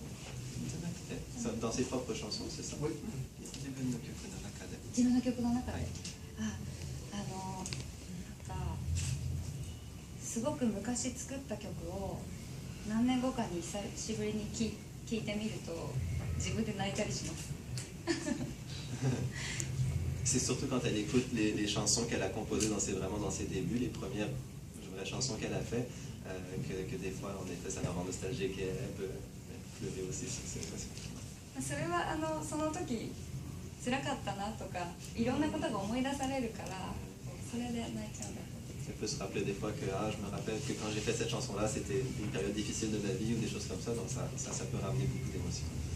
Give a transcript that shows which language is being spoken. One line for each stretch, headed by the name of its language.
Japanese: じゃなくて、
French: dans ses propres chansons, c'est ça? Oui.
Japanese: 自分の曲の中で。自分の曲の中で、はいなんかすごく昔作った曲を何年後かに久しぶりに聴いてみると自分で泣いたりします
French: C'est surtout quand elle écoute les chansons qu'elle a composées vraiment dans ses débuts, les premières vraies chansons qu'elle a fait, que des fois, en effet, ça la rend nostalgique et elle peut pleurer aussi sur ces chansons.
Japanese: それはその時辛かったなとかいろんなことが思い出されるからそれで泣いちゃうんだと
French: Elle peut se rappeler des fois que je me rappelle que quand j'ai fait cette chanson-là, c'était une période difficile de ma vie ou des choses comme ça, donc ça peut ramener beaucoup d'émotions.